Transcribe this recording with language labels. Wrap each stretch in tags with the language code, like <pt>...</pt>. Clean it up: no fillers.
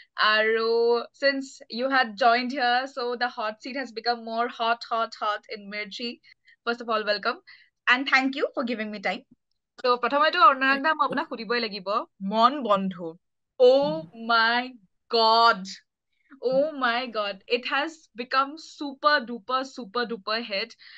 <en>Aru, since you had joined here, so the hot seat has become more hot in Mirchi. First of all, welcome. And thank you for giving me time.</en> <as>So, প্ৰথমেতো Anuragda, মই আপোনাক সুধিবই লাগিব মন বন্ধু.</as> <en>Oh my God. Oh my God, it has become super duper hit.</en>